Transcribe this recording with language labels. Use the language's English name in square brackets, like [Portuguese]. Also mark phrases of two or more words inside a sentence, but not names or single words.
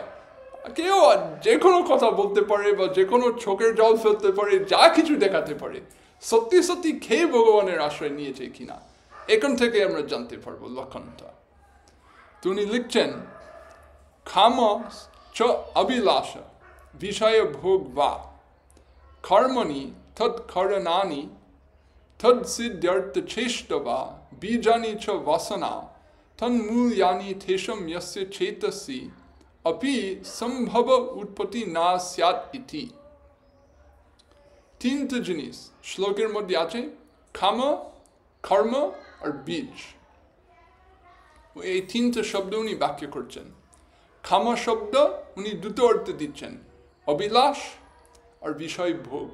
[Bangla] কেউ যে কোনো কথা বলতে পারে, বা যে কোনো চোখের জল ফেলতে পারে, যা কিছু দেখাতে পারে, সত্যি সত্যি খেয়ে ভগবানের আশ্রয় নিয়েছে কিনা, এখান থেকে আমরা জানতে পারবো লক্ষণটা। তিনি লিখছেন, [Sanskrit] খাম চ অভিলাষ বিষয় ভোগ বা কর্মণি তৎকরণানি तत् सिद्ध्यर्थ चेष्टाव बीजानि च वासना तन्मूल्यानि तेषाम् यस्य चेतसि अपि सम्भव उत्पति न स्यात् इति. [Bangla] তিনটা জিনিস শ্লোকের মধ্যে আছে, কামা, কর্ম আর বীজ। এই তিনটা শব্দ উনি বাক্য করছেন। কামা শব্দ উনি দুটো অর্থ দিচ্ছেন, অভিলাষ আর বিষয় ভোগ।